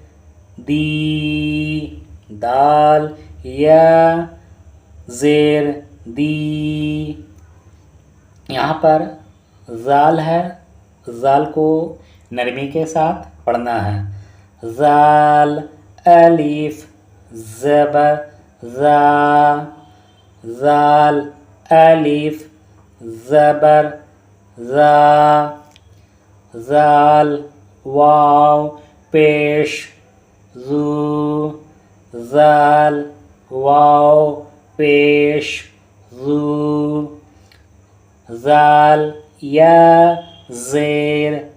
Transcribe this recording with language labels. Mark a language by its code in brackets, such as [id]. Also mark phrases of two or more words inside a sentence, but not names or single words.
[ur] دی دال یا زیر دی یہاں پر زال ہے زال کو نرمی کے ساتھ پڑھنا ہے زال الف زبر زا زال الف زبر زا زال واو پیش زو زال واو پیش زو زال یا زیر